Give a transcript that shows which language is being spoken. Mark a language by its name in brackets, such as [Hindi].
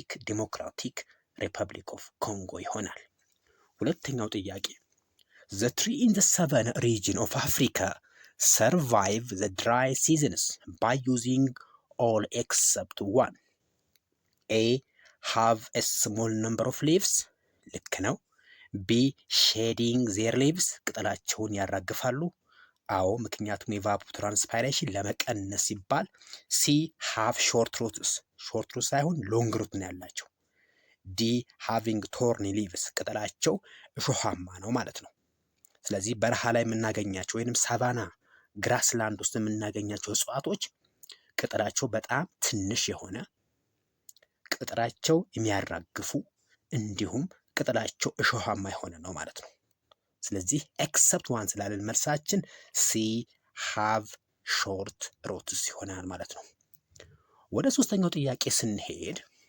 [English] ዴሞክራቲክ ሪፐብሊክ ኦፍ ኮንጎ [Amharic] ይሆናል። ሁለተኛው ጥያቄ [English] the tree in the savanna region of Africa survive the dry seasons by using all except one. A. Have a small number of leaves. [Amharic] ልክ ነው። [English] B. Shedding their leaves. [Amharic] ቅጠላቸውን ያራግፋሉ። አዎ፣ ምክንያቱም የቫፖትራንስፓይሬሽን ለመቀነስ ሲባል። C. [English] Have short roots. [Amharic] ሾርት ሩት ሳይሆን ሎንግ ሩት ነው ያላቸው። D. [English] Having thorny leaves. [Amharic] ቅጠላቸው እሾሃማ ነው ማለት ነው። ስለዚህ በረሃ ላይ የምናገኛቸው ወይንም ሳቫና ግራስላንድ ውስጥ የምናገኛቸው እጽዋቶች ቅጠላቸው በጣም ትንሽ የሆነ ቅጠላቸው የሚያራግፉ እንዲሁም ቅጠላቸው እሾሃማ የሆነ ነው ማለት ነው። ስለዚህ [English] ኤክሰፕት ዋን [Amharic] ስላለን መልሳችን ሲ [English] ሃቭ ሾርት ሩትስ [Amharic] ይሆናል ማለት ነው። ወደ ሶስተኛው ጥያቄ ስንሄድ